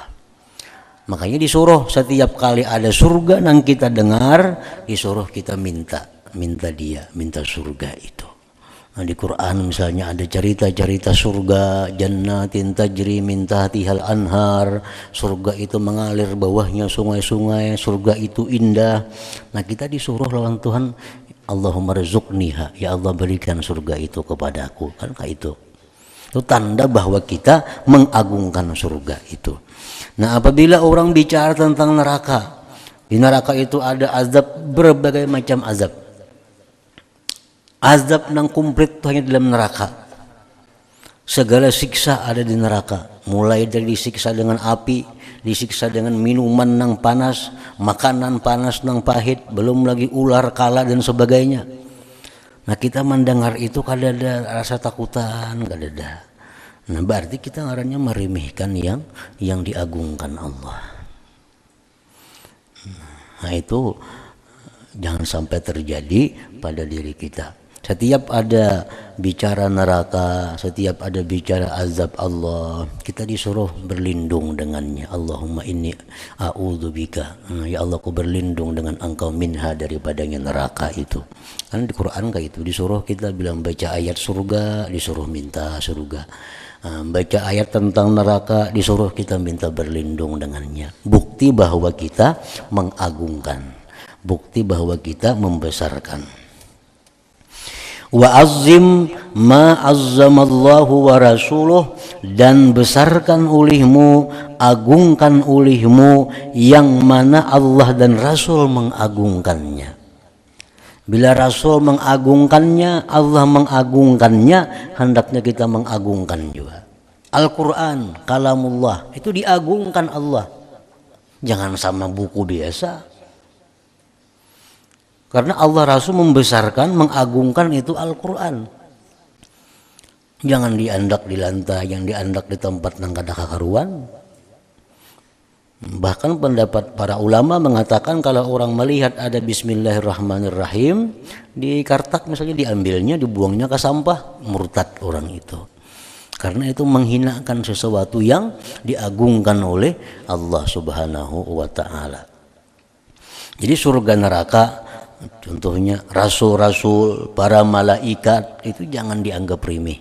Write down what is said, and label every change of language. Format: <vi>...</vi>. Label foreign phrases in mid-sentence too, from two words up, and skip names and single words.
<bjn>Makanya disuruh setiap kali ada surga nang kita dengar, disuruh kita minta surga itu.</bjn> <id>Nah, di Quran misalnya ada cerita-cerita surga,</id> <ar>جنات تجري من تحتها الأنهار,</ar> <id>surga itu mengalir bawahnya sungai-sungai, surga itu indah.</id> <bjn>Nah kita disuruh lawan Tuhan,</bjn> <ar>اللهم ارزقنيها,</ar> <id>ya Allah berikan surga itu kepadaku, kan kayak itu. Itu tanda bahwa kita mengagungkan surga itu. Nah apabila orang bicara tentang neraka, di neraka itu ada azab, berbagai macam azab.</id> <bjn>Azab nang komplit hanya dalam neraka.</bjn> <id>Segala siksa ada di neraka, mulai dari disiksa dengan api,</id> <bjn>disiksa dengan minuman nang panas, makanan panas nang pahit, belum lagi ular, kala dan sebagainya. Nah kita mendengar itu kada ada rasa takutan, kada ada. Nah berarti kita ngarannya merimihkan yang diagungkan Allah.</bjn> <id>Nah itu jangan sampai terjadi pada diri kita. Setiap ada bicara neraka, setiap ada bicara azab Allah, kita disuruh berlindung dengannya.</id> <ar>اللهم إني أعوذ بك.</ar> <id>Ya Allah, aku berlindung dengan Engkau minha, daripadanya neraka itu. Kan di Quran kayak itu disuruh kita bilang, baca ayat surga disuruh minta surga. Baca ayat tentang neraka disuruh kita minta berlindung dengannya. Bukti bahwa kita mengagungkan, bukti bahwa kita membesarkan.</id> <ar>وعظم ما عظم الله ورسوله,</ar> <id>dan besarkan olehmu, agungkan olehmu yang mana Allah dan Rasul mengagungkannya. Bila Rasul mengagungkannya, Allah mengagungkannya, hendaknya kita mengagungkan juga. Al-Quran, kalamullah, itu diagungkan Allah. Jangan sama buku biasa. Karena Allah Rasul membesarkan, mengagungkan itu Al-Quran.</id> <bjn>Jangan diandak di lantai, yang diandak di tempat nang kada kakaruan.</bjn> <id>Bahkan pendapat para ulama mengatakan kalau orang melihat ada Bismillahirrahmanirrahim di kartak misalnya, diambilnya, dibuangnya ke sampah, murtad orang itu. Karena itu menghinakan sesuatu yang diagungkan oleh Allah</id> <ar>سبحانه وتعالى.</ar> <id>Jadi surga neraka, contohnya rasul-rasul, para malaikat, itu jangan dianggap remeh.</id>